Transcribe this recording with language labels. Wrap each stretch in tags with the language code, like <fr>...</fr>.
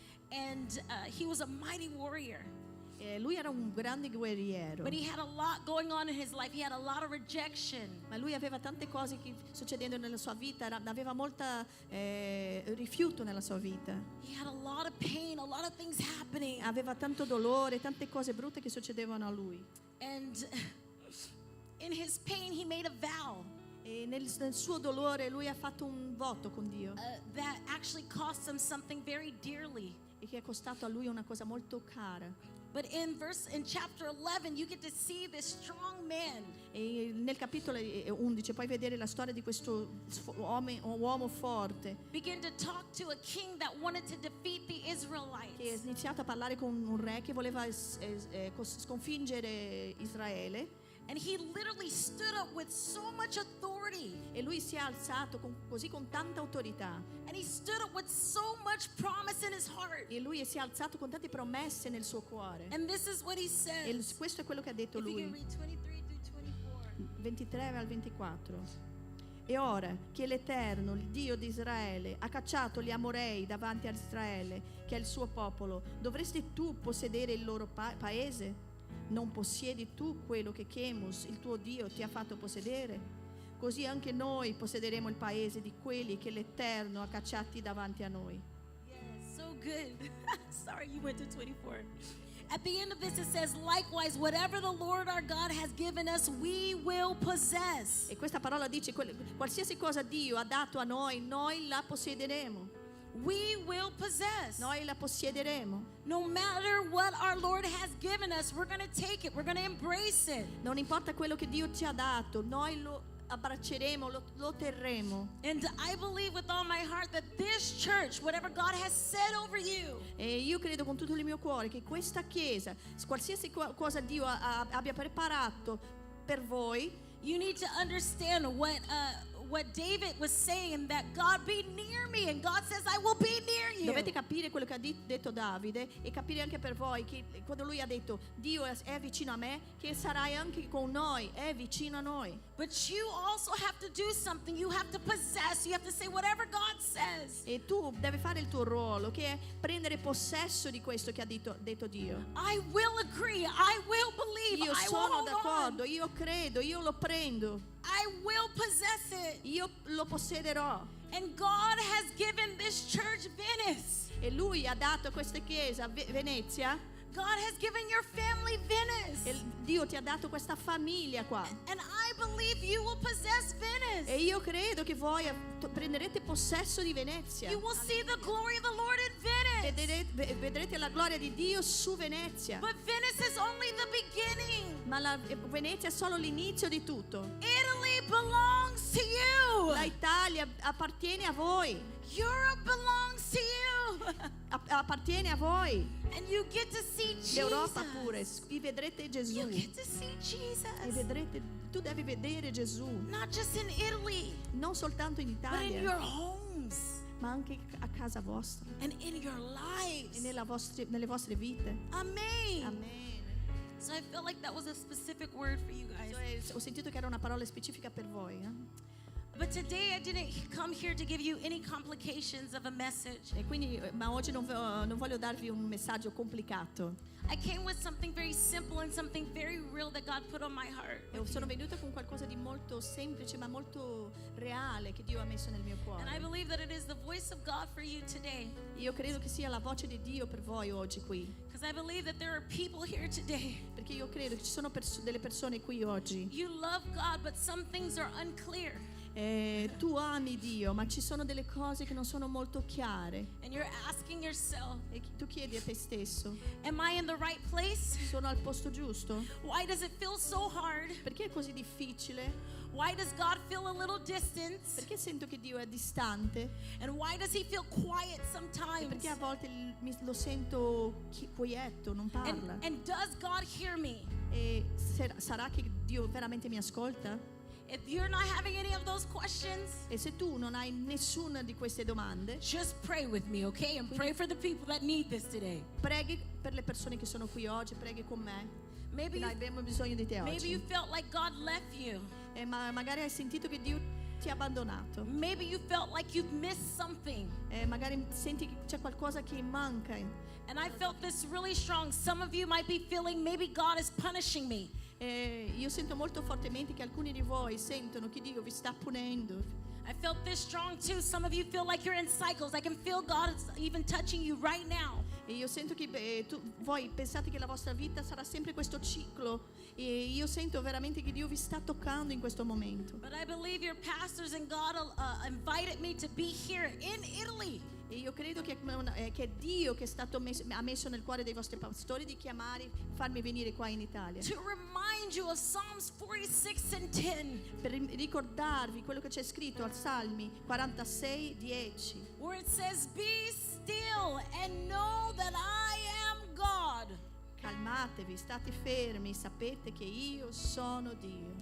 <en>and he was a mighty warrior.</en> <it>e lui era un grande guerriero,</it> <en>But he had a lot going on in his life. He had a lot of rejection.</en> <it>ma lui aveva tante cose che succedendo nella sua vita, aveva molta rifiuto nella sua vita,</it> <en>He had a lot of pain, a lot of things happening.</en> <it>aveva tanto dolore, tante cose brutte che succedevano a lui.</it> <en>And in his pain, he made a vow</en> <it>E nel suo dolore lui ha fatto un voto con Dio,</it> <en>that actually cost him something very dearly.</en> <it>e che è costato a lui una cosa molto cara.</it> <en>But in chapter 11, you get to see this strong man.</en> <it>E nel capitolo 11 puoi vedere la storia di questo uomo forte</it> <en>Begin to talk to a king that wanted to defeat the</en> <it>che è</it> <en>Israelites.</en> <it>iniziato a parlare con un re che voleva sconfiggere Israele,</it> <en>And he literally stood up with so much authority.</en> <it>e lui si è alzato così con tanta autorità,</it> <en>And he stood up with so much promise in his heart.</en> <it>e lui si è alzato con tante promesse nel suo cuore.</it> <en>And this is what he</en> <it>E</it> <en>says.</en> <it>questo è quello che ha detto</it> <en>If you can</en> <it>lui,</it> <en>read 23 through 24.</en> <it>23 al 24. E ora che l'Eterno, il Dio di Israele, ha cacciato gli Amorei davanti a Israele, che è il suo popolo, dovresti tu possedere il loro paese? Non possiedi tu quello che Chemus, il tuo Dio, ti ha fatto possedere? Così anche noi possederemo il paese di quelli che l'Eterno ha cacciati davanti a noi.</it> <en>Yes, so good. Sorry, you went to 24. At the end of this, it says, likewise, whatever the Lord our God has given us, we will possess.</en> <it>E questa parola dice, qualsiasi cosa Dio ha dato a noi, noi la possederemo.</it> <en>We will possess.</en> <it>Noi la possiederemo.</it> <en>No matter what our Lord has given us, we're going to take it. We're going to embrace it.</en> <it>Non importa quello che Dio ci ha dato, noi lo abbracceremo, lo terremo.</it> <en>And I believe with all my heart that this church, whatever God has said over you,</en> <it>E io credo con tutto il mio cuore che questa chiesa, qualsiasi cosa Dio abbia preparato per voi,</it> <en>you need to understand what David was saying, that God be near me, and God says I will be near you.</en> <it>dovete capire quello che ha detto Davide, e capire anche per voi che quando lui ha detto Dio è vicino a me, che sarai anche con noi, è vicino a noi.</it> <en>But you also have to do something. You have to possess. You have to say whatever God says.</en> <it>E tu devi fare il tuo ruolo, che è prendere possesso di questo che ha detto Dio.</it> <en>I will agree. I will believe.</en> <it>Io</it> <en>I will</en> <it>sono</it> <en>hold</en> <it>d'accordo,</it> <en>on.</en> <it>io credo, io lo prendo,</it> <en>I will possess it.</en> <it>io lo possederò.</it> <en>And God has given this church Venice.</en> <it>E lui ha dato a questa chiesa Venezia,</it> <en>God has given your family Venice.</en> <it>e Dio ti ha dato questa famiglia qua.</it> <en>And I believe you will possess Venice.</en> <it>E io credo che voi prenderete possesso di Venezia.</it> <en>You will see the glory of the Lord in Venice.</en> <it>Vedrete la gloria di Dio su Venezia.</it> <en>But Venice is only the beginning.</en> <it>Ma Venezia è solo l'inizio di tutto.</it> <en>Italy belongs to you.</en> <it>La Italia appartiene a voi.</it> <en>Europe belongs to you.</en> <it>Appartiene a voi.</it> <en>And you get to see Jesus.</en> <it>L'Europa pure. Vi vedrete Gesù.</it> <en>You get to see</en> <it>E</it> <en>Jesus.</en> <it>tu devi vedere Gesù.</it> <en>Not just in Italy,</en> <it>Non soltanto in</it> <en>but in your</en> <it>Italia,</it> <en>homes</en> <it>ma anche a casa vostra.</it> <en>and in your</en> <it>E</it> <en>lives.</en> <it>nelle vostre vite.</it> <en>Amen.</en> <it>Amen.</it> <en>So I felt like that was a specific word for you guys.</en> <it>Ho sentito che era una parola specifica per voi.</it> <en>But today I didn't come here to give you any complications of a message.</en> <it>E quindi, ma oggi non voglio darvi un messaggio complicato.</it> <en>I came with something very simple and something very real that God put on my heart.</en> <it>E sono venuta con qualcosa di molto semplice ma molto reale che Dio ha messo nel mio</it> <en>And I</en> <it>cuore.</it> <en>believe that it is the voice of God for you today.</en> <it>Io credo che sia la voce di Dio per voi oggi qui.</it> <en>Because I believe that there are people here today.</en> <it>Perché io credo che ci sono delle persone qui oggi</it> <en>You love God, but some things are unclear.</en> <it>Tu ami Dio, ma ci sono delle cose che non sono molto chiare.</it> <en>And you're asking yourself,</en> <it>E tu chiedi a te stesso,</it> <en>am I in the right place?</en> <it>sono al posto giusto?</it> <en>Why does it feel so hard?</en> <it>Perché è così difficile?</it> <en>Why does God feel a little distance?</en> <it>Perché sento che Dio è distante?</it> <en>And why does he feel quiet</en> <it>E</it> <en>sometimes?</en> <it>perché a volte lo sento quieto, non parla?</it> <en>And does God hear me?</en> <it>E sarà che Dio veramente mi ascolta?</it> <en>If you're not having any of those questions,</en> <it>E se tu non hai nessuna di queste domande,</it> <en>just pray with me, okay? And pray for the people that need this today.</en> <it>preghi per le persone che sono qui oggi, preghi con me.</it> <en>Maybe</en> <it>Noi</it> <en>you,</en> <it>abbiamo bisogno di te</it> <en>maybe you</en> <it>oggi.</it> <en>felt like God left you.</en> <it>Ma magari hai sentito che Dio ti ha abbandonato.</it> <en>Maybe you felt like you've missed something.</en> <it>Magari senti che c'è qualcosa che manca.</it> <en>And I felt this really strong. Some of you might be feeling maybe God is punishing me.</en> <it>Io sento molto fortemente che alcuni di voi sentono che Dio vi sta punendo.</it> <en>I felt this strong too. Some of you feel like you're in cycles. I can feel God is even touching you right now.</en> <it>E io sento che voi pensate che la vostra vita sarà sempre questo ciclo. E io sento veramente che Dio vi sta toccando in questo momento.</it> <en>But I believe your pastors and God invited me to be here in Italy.</en> <it>E io credo che è Dio che ha messo nel cuore dei vostri pastori di farmi venire qua in Italia.</it> <en>To remind you of Psalms 46 and 10.</en> <it>Per ricordarvi quello che c'è scritto al Salmi 46, 10.</it> <en>Where it says, be still and know that I am God.</en> <it>Calmatevi, state fermi, sapete che io sono Dio.</it>